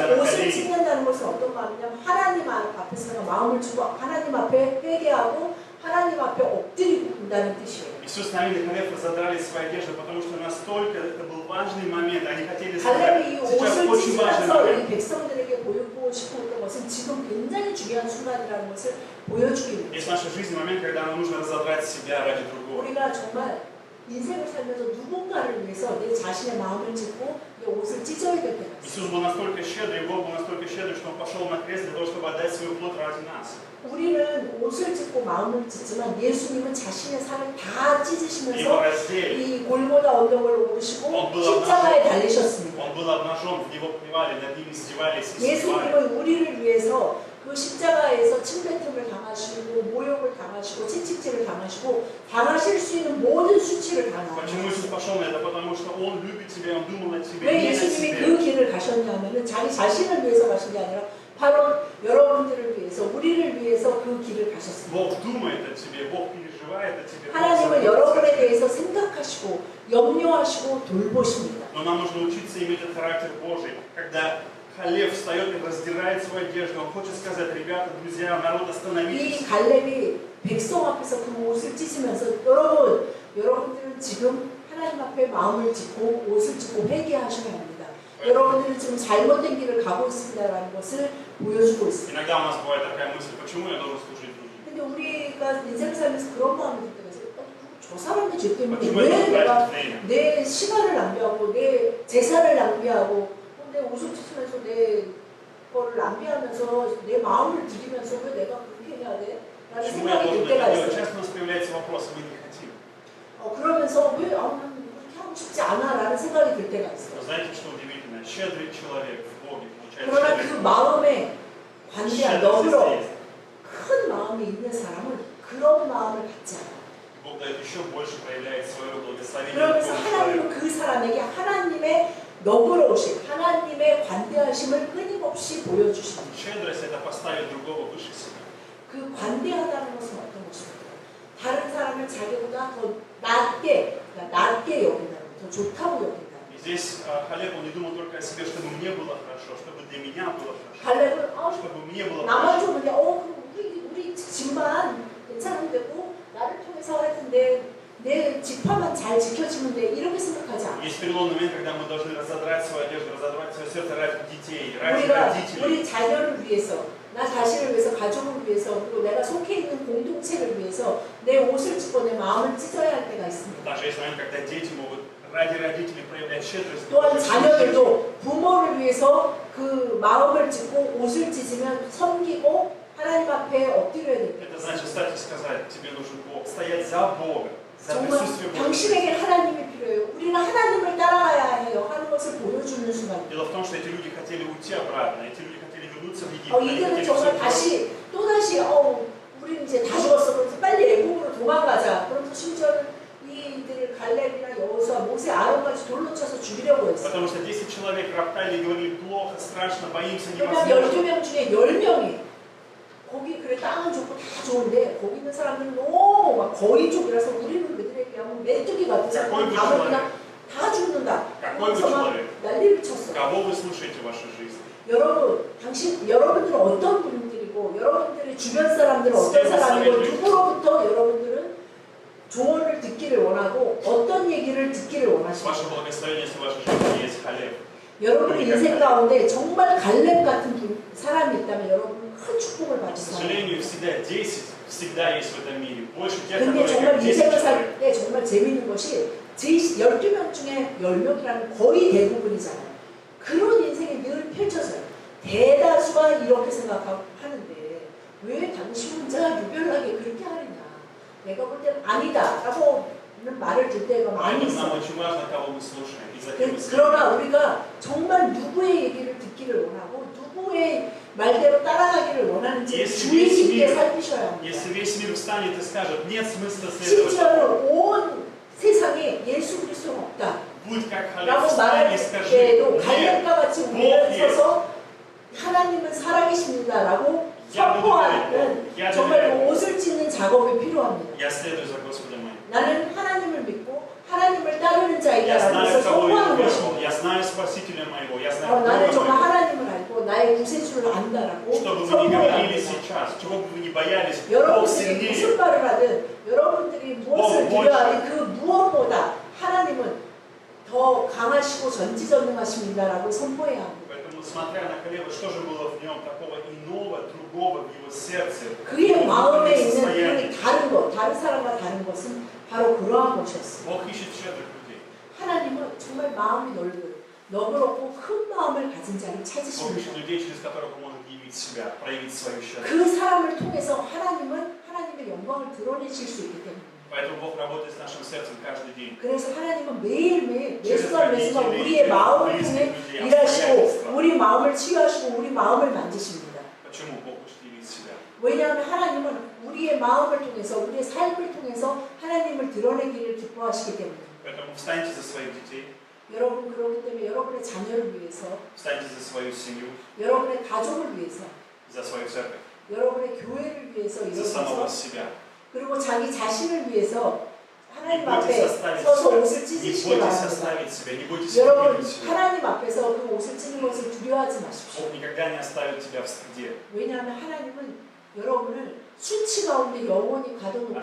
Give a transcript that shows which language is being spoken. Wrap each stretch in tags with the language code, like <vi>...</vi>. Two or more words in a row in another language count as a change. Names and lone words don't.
<ko>그</ko> <ru>на</ru> <ko>옷을</ko> <ru>колени.</ru> <ko>찢는다는 것은 어떤 마음이냐면 하나님 앞에서 내가 마음을 주고 하나님 앞에 회개하고 하나님 앞에 엎드리고 본다는 뜻이에요.</ko> <ru>Иисус Навин и Халев разодрали свою одежду, потому что настолько это был важный момент, они хотели</ru> <ko>갈렙이 이</ko> <ru>сказать, сейчас</ru> <ko>옷을</ko> <ru>очень важный</ru> <ko>찢으면서 이</ko> <ru>момент.</ru> <ko>백성들에게 보여주고 싶어 했던 것은 지금 굉장히 중요한 순간이라는 것을 보여주기</ko> <ru>Есть в</ru> <ko>위해서</ko> <ru>нашей жизни момент, когда нам нужно разодрать себя ради другого.</ru> <ko>우리가 정말 인생을 살면서 누군가를 위해서 내 자신의 마음을 찢고 내 옷을 찢어야 될 때가 있어요.</ko> <ru>Иисус был настолько щедрый, Бог был настолько щедрый, что Он пошел на крест для того, чтобы отдать свою плоть ради нас.</ru> <ko>우리는 옷을 찢고 마음을 찢지만 예수님은 자신의 살을 다</ko> <ru>Его</ru> <ko>찢으시면서</ko> <ru>раздели,</ru> <ko>이 골고다 언덕을 오르시고</ko> <ru>Он был</ru> <ko>십자가에</ko> <ru>обнажен,</ru> <ko>달리셨습니다.</ko> <ru>Он был обнажен, в Него плевали, над Ним издевались и издевали.</ru> <ko>예수님은 우리를 위해서 그 십자가에서 침뱉음을 당하시고 모욕을 당하시고 채찍질을 당하시고 당하실 수 있는 모든 수치를 다</ko> <ru>Почему Иисус</ru> <ko>당하셨어요.</ko> <ru>пошел на это? Потому что Он любит тебя, Он думал о тебе,</ru> <ko>왜</ko> <ru>не о</ru> <ko>예수님이</ko> <ru>себе.</ru> <ko>그 길을 가셨냐면은 자기 자신을 위해서 가신 게 아니라 바로 여러분들을 위해서 우리를 위해서 그 길을 가셨습니다.</ko> <ru>Бог думает о тебе, Бог переживает о тебе. Бог</ru> <ko>하나님은</ko> <ru>заботится о</ru> <ko>여러분에</ko> <ru>тебе.</ru> <ko>대해서 생각하시고 염려하시고 돌보십니다.</ko> <ru>Но нам нужно учиться иметь этот характер Божий, когда Халев встает и раздирает свою одежду. Он хочет сказать, ребята, друзья, народ,</ru> <ko>이</ko> <ru>остановитесь.</ru> <ko>갈렙이 백성 앞에서 그 옷을 찢으면서 여러분들은 지금 하나님 앞에 마음을 찢고 옷을 찢고 회개하셔야 합니다. 여러분들은 지금 잘못된 길을 가고 있습니다라는 것을 보여주고 있습니다.</ko> <ru>Иногда у нас бывает такая мысль, почему я должен служить другим?</ru> <ko>근데 우리가 인생 살면서 그런 마음이 들 때가 있어요. 저 사람들 죄 때문에</ko> <ru>почему</ru> <ko>왜</ko> <ru>я должен</ru> <ko>내가</ko> <ru>тратить время?</ru> <ko>내 시간을 낭비하고 내 재산을 낭비하고 내 옷을 찢으면서 내 거를 낭비하면서 내 마음을 들이면서 왜 내가 그렇게 해야 돼? 라는</ko> <ru>Почему я</ru> <ko>생각이</ko> <ru>должен</ru> <ko>들 때가</ko> <ru>это делать?</ru> <ko>있어요.</ko> <ru>Часто у нас появляется вопрос, мы не хотим.</ru> <ko>그러면서 왜 나는 그렇게 하고 싶지 않아라는 생각이 들 때가 있어요.</ko> <ru>Но знаете, что удивительно? Щедрый человек в Боге получает</ru> <ko>그러나</ko> <ru>щедрый</ru> <ko>그</ko> <ru>плод.</ru> <ko>마음에 관대한</ko> <ru>Щедрость</ru> <ko>너그러</ko> <ru>есть.</ru> <ko>큰 마음이 있는 사람은 그런 마음을 갖지 않아요.</ko> <ru>Бог дает еще больше, проявляет свое благословение</ru> <ko>그러면서</ko> <ru>другому</ru> <ko>하나님은</ko> <ru>человеку.</ru> <ko>그 사람에게 하나님의 너그러우심, 하나님의 관대하심을 끊임없이 보여주십니다.</ko> <ru>Щедрость – это поставить другого выше себя.</ru> <ko>그 관대하다는 것은 어떤 것입니까? 다른 사람을 자기보다 더 낮게, 그러니까 낮게 여긴다는 것, 더 좋다고 여긴다는 것.</ko> <ru>И здесь Халеб, он не думал только о себе, чтобы мне было хорошо, чтобы для меня было хорошо,</ru> <ko>갈렙은</ko> <ru>чтобы мне было</ru> <ko>나만</ko> <ru>хорошо.</ru> <ko>좀 그냥 우리 집만 괜찮으면 되고 나를 통해서 하여튼 내 지파만 잘 지켜지면 돼 이렇게 생각하지 않아요.</ko> <ru>Есть переломный момент, когда мы должны разодрать свою одежду, разодрать свое сердце ради детей, ради</ru> <ko>우리가</ko> <ru>родителей.</ru> <ko>우리 자녀를 위해서, 나 자신을 위해서, 가족을 위해서, 그리고 내가 속해 있는 공동체를 위해서 내 옷을 찢고 내 마음을 찢어야 할 때가 있습니다.</ko> <ru>Даже есть момент, когда дети могут ради родителей проявлять щедрость.</ru> <ko>또한 자녀들도 부모를 위해서 그 마음을 찢고 옷을 찢으면 섬기고 하나님 앞에 엎드려야 됩니다.</ko> <ru>Это значит встать и сказать, тебе нужен Бог, стоять за Бога, за</ru> <ko>정말</ko> <ru>присутствие Бога.</ru> <ko>당신에게 하나님이 필요해요. 우리는 하나님을 따라가야 해요. 하는 것을 보여주는 순간.</ko> <ru>Дело в том, что эти люди хотели уйти обратно, эти люди хотели вернуться в Египет. они</ru> <ko>이들은</ko> <ru>хотели</ru> <ko>정말</ko> <ru>все</ru> <ko>또다시 우리 이제 다 죽었어. 그래서 빨리 애국으로 도망가자. 그러면서 심지어는 이들을 갈렙이나 여호수아, 모세, 아론까지 돌로 쳐서 죽이려고 했어요.</ko> <ru>Потому что 10 человек роптали и говорили плохо, страшно, боимся,</ru> <ko>그러니까</ko> <ru>невозможно.</ru> <ko>12명 중에 10명이 거기 그래 땅은 좋고 다 좋은데 거기 있는 사람들은 너무 막 거의 쪽이라서 우리는 그들에게 하면 메뚜기 같은</ko> <ru>какой бы</ru> <ko>가면</ko> <ru>человек,</ru> <ko>그냥 다 죽는다.</ko> <ru>какой бы</ru> <ko>그래서 막</ko> <ru>человек,</ru> <ko>난리를 쳤어.</ko> <ru>кого вы слушаете в вашей жизни?</ru> <ko>여러분들은 어떤 분들이고 여러분들의 주변 사람들은 어떤 사람이고 누구로부터 여러분들은 조언을 듣기를 원하고 어떤 얘기를 듣기를 원하십니까?</ko> <ru>Ваше благословение, если в вашей жизни есть Халеб.</ru> <ko>여러분의 인생 가운데 정말 갈렙 같은 사람이 있다면 여러분은 큰 축복을</ko> <ru>К</ru> <ko>받으세요.</ko> <ru>сожалению, всегда есть в этом мире. Больше тех,</ru> <ko>근데</ko> <ru>которые</ru> <ko>정말</ko> <ru>как 10</ru> <ko>인생을</ko> <ru>человек.</ru> <ko>살 때 정말 재미있는 것이 12명 중에 10명이라는 거의 대부분이잖아요. 그런 인생이 늘 펼쳐져요. 대다수가 이렇게 생각하는데 왜 당신 혼자 유별나게 그렇게 하느냐. 내가 볼 때는 아니다 라고 말을 들 때가 많이</ko> <ru>Поэтому нам</ru> <ko>있어요.</ko> <ru>очень важно, кого мы слушаем. И за кем мы следуем.</ru> <ko>그러나 우리가 정말 누구의 얘기를 듣기를 원하고 누구의 말대로 따라가기를 원하는지 주의 깊게 살피셔야 합니다.</ko> <ru>Если весь мир встанет и скажет, нет смысла следовать,</ru> <ko>심지어는 온 세상에 예수 그리스도는 없다</ko> <ru>будь как Халеб,</ru> <ko>라고</ko> <ru>встань</ru> <ko>말할</ko> <ru>и скажи,</ru> <ko>때에도</ko> <ru>нет,</ru> <ko>갈렙과 같이 우리는 서서 하나님은 살아계십니다 라고 선포하는 정말 그 옷을 찢는 작업이 필요합니다.</ko> <ru>я следую за Господом моим.</ru> <ko>나는 하나님을 믿고 하나님을 따르는 자이다</ko> <ru>Я</ru> <ko>라고</ko> <ru>знаю,</ru> <ko>해서</ko> <ru>кого я</ru> <ko>선포하는</ko> <ru>верю,</ru> <ko>것입니다.</ko> <ru>я знаю Спасителя моего, я знаю</ru> <ko>나는</ko> <ru>Бога</ru> <ko>정말</ko> <ru>моего.</ru> <ko>하나님을 알고 나의 구세주를 안다라고</ko> <ru>Что бы вы ни</ru> <ko>선포해야</ko> <ru>говорили</ru> <ko>합니다.</ko> <ru>сейчас, чего бы вы ни боялись, Бог</ru> <ko>여러분들이</ko> <ru>сильнее.</ru> <ko>무슨 말을 하든 여러분들이 무엇을 드려야 하든 그 무엇보다 하나님은 더 강하시고 전지전능하십니다라고 선포해야 합니다.</ko> <ru>Поэтому, смотря на Халеба, что же было в нем такого иного, другого в его сердце?</ru> <ko>그의 마음에 있는</ko> <ru>состояние.</ru> <ko>그 다른 것, 다른 사람과 다른 것은 바로 그러한 것이었어요.</ko> <ru>Бог ищет щедрых людей.</ru> <ko>하나님은 정말 마음이 너그럽고 큰 마음을 가진 자를</ko> <ru>Бог</ru> <ko>찾으십니다.</ko> <ru>ищет людей, через которых Он может явить себя, проявить свою щедрость.</ru> <ko>그 사람을 통해서 하나님은 하나님의 영광을 드러내실 수 있기 때문입니다.</ko> <ru>Поэтому Бог работает с нашим сердцем каждый день.</ru> <ko>그래서 하나님은 매일매일</ko> <ru>через</ru> <ko>매순간</ko> <ru>родителей,</ru> <ko>우리의</ko> <ru>через</ru> <ko>마음을</ko> <ru>близких</ru> <ko>통해</ko> <ru>людей,</ru> <ko>일하시고</ko> <ru>обстоятельства.</ru> <ko>우리 마음을 치유하시고 우리 마음을 만지십니다.</ko> <ru>Почему Бог хочет явить себя?</ru> <ko>왜냐하면 하나님은 우리의 마음을 통해서 우리의 삶을 통해서 하나님을 드러내기를 기뻐하시기 때문입니다.</ko> <ru>Поэтому встаньте за своих детей,</ru> <ko>여러분 그렇기 때문에 여러분의 자녀를 위해서</ko> <ru>встаньте за свою семью,</ru> <ko>여러분의 가족을 위해서</ko> <ru>за свою церковь,</ru> <ko>여러분의 교회를 위해서</ko> <ru>за самого</ru> <ko>일어서서</ko> <ru>себя.</ru> <ko>그리고 자기 자신을 위해서</ko> <ru>Не</ru> <ko>하나님</ko> <ru>бойтесь</ru> <ko>앞에</ko> <ru>оставить</ru> <ko>서서</ko> <ru>себя.</ru> <ko>옷을</ko> <ru>Не</ru> <ko>찢으시기</ko> <ru>бойтесь</ru> <ko>바랍니다.</ko> <ru>оставить себя, не бойтесь</ru> <ko>여러분</ko> <ru>выгнуть себя.</ru> <ko>하나님 앞에서 그 옷을 찢는 것을 두려워하지 마십시오.</ko> <ru>Бог никогда не оставит тебя в стыде.</ru> <ko>왜냐하면 하나님은 여러분을 수치 가운데 영원히 가둬놓기를</ko>